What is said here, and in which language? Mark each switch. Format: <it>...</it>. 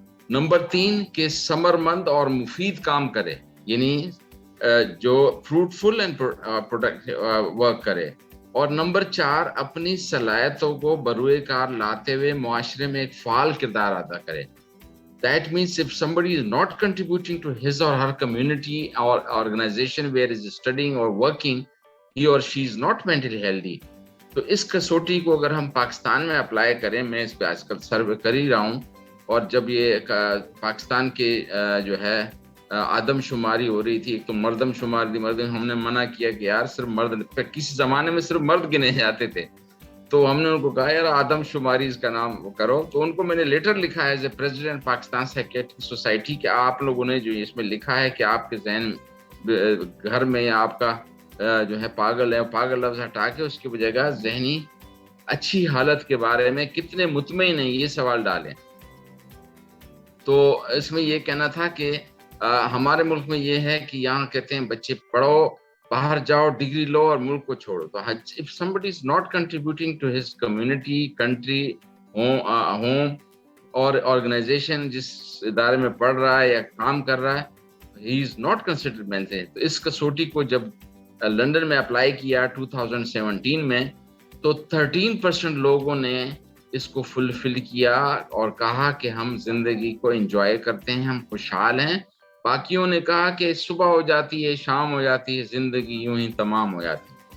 <ur>Number 3 کہ ثمرمند اور مفید کام کرے یعنی جو</ur> <en>fruitful and work</en> <ur>کرے. اور نمبر 4 اپنی صلاحیتوں کو بروئے کار لاتے ہوئے معاشرے میں ایک فعال کردار ادا کرے.</ur> <en>That means if somebody is not contributing to his or her community or organization where he is studying or working, he or she is not mentally healthy.</en> <ur>تو اس کسوٹی کو اگر ہم پاکستان میں اپلائی کریں، میں اس پہ آج کل سروے کر ہی رہا ہوں، اور جب یہ پاکستان کے جو ہے آدم شماری ہو رہی تھی، ایک تو مردم شماری تھی، ہم نے منع کیا کہ یار صرف مرد، کسی زمانے میں صرف مرد گنے جاتے تھے تو ہم نے ان کو کہا یار آدم شماری اس کا نام کرو. تو ان کو میں نے لیٹر لکھا ہے</ur> <en>as a president Pakistan psychiatric society</en> <ur>کہ آپ لوگوں نے جو اس میں لکھا ہے کہ آپ کے ذہن گھر میں یا آپ کا جو ہے پاگل ہے، پاگل لفظ ہٹا کے اس کی جگہ ذہنی اچھی حالت کے بارے میں کتنے مطمئن ہیں یہ سوال ڈالیں. تو اس میں یہ کہنا تھا کہ ہمارے ملک میں یہ ہے کہ یہاں کہتے ہیں بچے پڑھو، باہر جاؤ، ڈگری لو اور ملک کو چھوڑو. تو</ur> <en>if somebody is not contributing to his community, country, home</en> <ur>اور آرگنائزیشن جس ادارے میں پڑھ رہا ہے</ur> <en>یا کام کر رہا ہے، he is not considered mentally.</en> <ur>تو اس کسوٹی کو جب لندن میں اپلائی کیا 2017 میں تو 13% لوگوں نے اس کو فلفل کیا اور کہا کہ ہم زندگی کو انجوائے کرتے ہیں، ہم خوشحال ہیں. باقیوں نے کہا کہ صبح ہو جاتی ہے، شام ہو جاتی ہے، زندگی یوں ہی تمام ہو جاتی ہے.</ur>